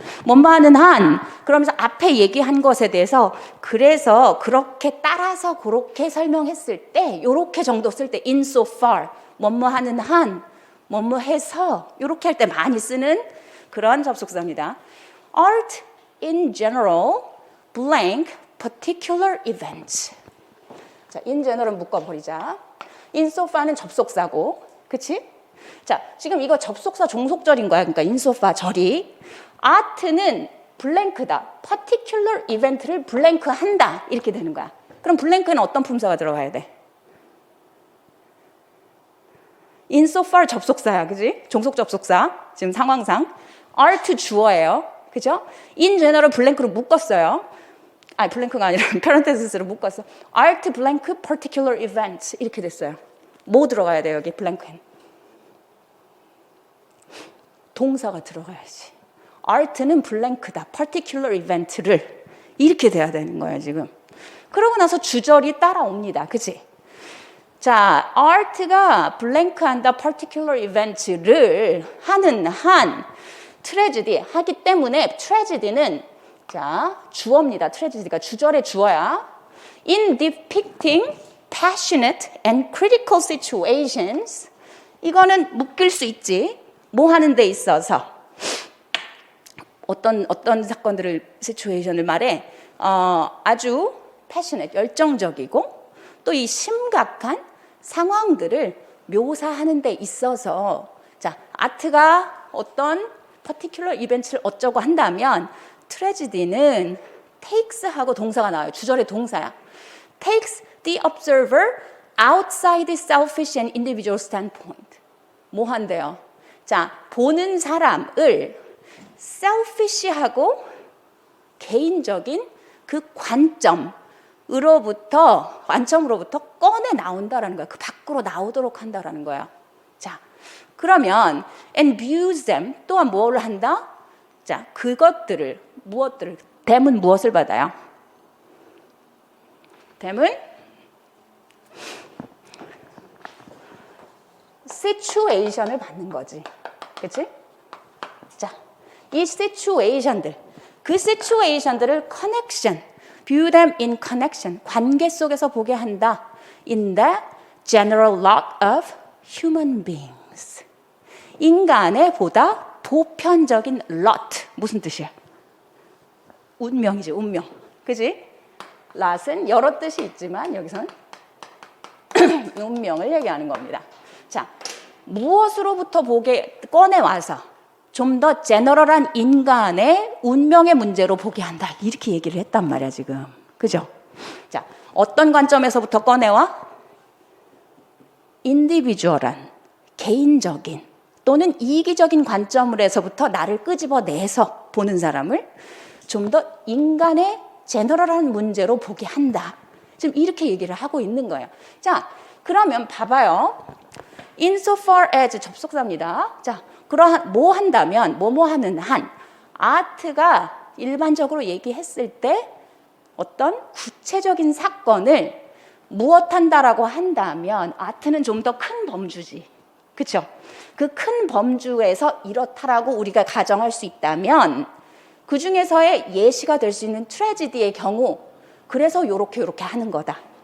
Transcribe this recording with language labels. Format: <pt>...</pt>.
<ko>뭐뭐하는 한 그러면서 앞에 얘기한 것에 대해서 그래서 그렇게 따라서 그렇게 설명했을 때 요렇게 정도 쓸 때 insofar 뭐뭐하는 한 뭐뭐해서 요렇게 할 때 많이 쓰는 그런 접속사입니다.</ko> <en>Art in general blank particular events.</en> <ko>자,</ko> <en>in general</en> <ko>은 묶어버리자. insofar는 접속사고, 그치? 자, 지금 이거 접속사 종속절인 거야. 그러니까 insofar 절이. art는 블랭크다. particular event를 블랭크 한다. 이렇게 되는 거야. 그럼 블랭크는 어떤 품사가 들어가야 돼? insofar 접속사야, 그지? 종속 접속사. 지금 상황상. art 주어예요. 그죠? in general 블랭크로 묶었어요. 아니, 블랭크가 아니라 parentheses로 묶었어. art blank particular event 이렇게 됐어요. 뭐 들어가야 돼요, 여기 블랭크엔? 동사가 들어가야지. art는 블랭크다. particular event를 이렇게 돼야 되는 거예요, 지금. 그러고 나서 주절이 따라옵니다. 그치? 자, art가 블랭크한다. particular event를 하는 한 트레지디 하기 때문에 트레지디는 자, 주어입니다. 트레지디가 주절의 주어야.</ko> <en>In depicting passionate and critical situations</en> <ko>이거는 묶일 수 있지. 뭐 하는 데 있어서 어떤 사건들을 시츄에이션을 말해 아주 패셔넷 열정적이고 또 이 심각한 상황들을 묘사하는 데 있어서 자 아트가 어떤 퍼티큘러 이벤트를 어쩌고 한다면 트레지디는 takes하고 동사가 나와요. 주절의 동사야.</ko> <en>takes the observer outside the selfish and individual standpoint.</en> <ko>뭐 한대요? 자, 보는 사람을 selfish하고 개인적인 그 관점으로부터 꺼내 나온다라는 거야. 그 밖으로 나오도록 한다라는 거야. 자, 그러면</ko> <en>and views them</en> <ko>또한 뭐를 한다? 자, 무엇들을 댐은 무엇을 받아요? 댐은 시츄에이션을 받는 거지. 그치? 자, 이 시츄에이션들, 그 시츄에이션들을</ko> <en>view them in connection,</en> <ko>관계 속에서 보게 한다.</ko> <en>In the general lot of human beings.</en> <ko>인간의 보다 보편적인 lot. 무슨 뜻이야? 운명이지, 운명. 그지? lot은 여러 뜻이 있지만 여기서는 운명을 얘기하는 겁니다. 자, 무엇으로부터 꺼내와서 좀 더 제너럴한 인간의 운명의 문제로 보게 한다. 이렇게 얘기를 했단 말이야, 지금. 그죠? 자, 어떤 관점에서부터 꺼내와? 인디비주얼한, 개인적인 또는 이기적인 관점에서부터 나를 끄집어내서 보는 사람을 좀 더 인간의 제너럴한 문제로 보게 한다. 지금 이렇게 얘기를 하고 있는 거예요. 자, 그러면 봐봐요. insofar as 접속사입니다. 자, 그러한 뭐 한다면 뭐뭐 하는 한 아트가 일반적으로 얘기했을 때 어떤 구체적인 사건을 무엇한다라고 한다면 아트는 좀 더 큰 범주지. 그렇죠? 그 큰 범주에서 이렇다라고 우리가 가정할 수 있다면 그 중에서의 예시가 될 수 있는 트레지디의 경우 그래서 요렇게 하는 거다.</ko>